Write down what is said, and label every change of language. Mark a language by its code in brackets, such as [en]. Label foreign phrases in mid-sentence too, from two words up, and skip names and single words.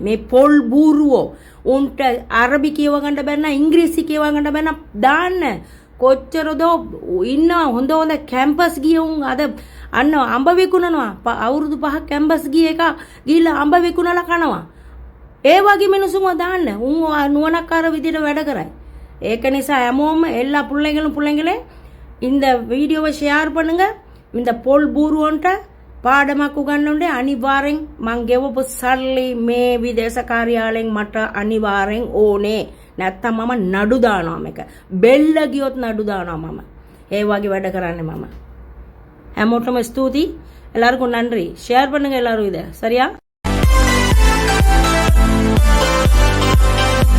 [si] මේ පොල් බූරුවෝ උන්ට අරබි කියව ගන්න බැන්න, ඉංග්‍රීසි කියව ගන්න බැන්න දාන්න. කොච්චරද ඉන්න හොඳ කැම්පස් ගිය උන් අද අන්න අඹ විකුණනවා. අවුරුදු 5ක් කැම්පස් ගිය එක ගිහිල්ලා අඹ විකුණලා කනවා. ඒ වගේ මිනිස්සුන්ව දාන්න. උන් නුවණක්කාර විදිහට වැඩ කරයි. ඒක නිසා හැමෝම [ta] எல்லா பிள்ளைங்களே இந்த வீடியோவை ஷேர் பண்ணுங்க. [si] இந்த පොල් බූරුවන්ට පාඩමක් උගන්වන්න අනිවාර්යෙන් මං ගෙවපු සල්ලි මේ විදේශ කාර්යාලයෙන් මට අනිවාර්යෙන් ඕනේ. නැත්තම් මම නඩු දානවා මේක. බෙල්ල ගියොත් නඩු දානවා මම. ඒ වගේ වැඩ කරන්නේ මම. හැමෝටම ස්තුතියි. [ta] எல்லாருக்கும் நன்றி. ஷேர் பண்ணுங்க எல்லாரும் இதை. சரியா?